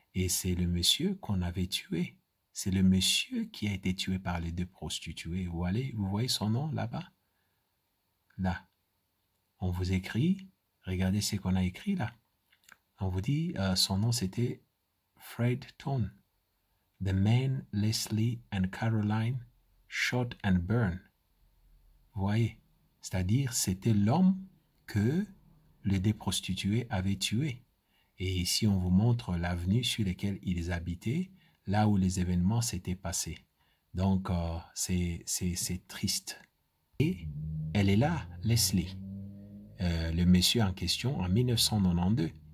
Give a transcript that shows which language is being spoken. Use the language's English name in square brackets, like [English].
[French] Et c'est le monsieur qu'on avait tué. C'est le monsieur qui a été tué par les deux prostituées. Vous voyez son nom là-bas? Là. On vous écrit, regardez ce qu'on a écrit là. On vous dit, son nom c'était Fred Tone. [English] The man Leslie and Caroline shot and burned. [French] Vous voyez? C'est-à-dire, c'était l'homme que les deux prostituées avaient tué. Et ici, on vous montre l'avenue sur laquelle ils habitaient, là où les événements s'étaient passés. Donc, c'est triste. Et elle est là, Leslie, le monsieur en question, en 1992.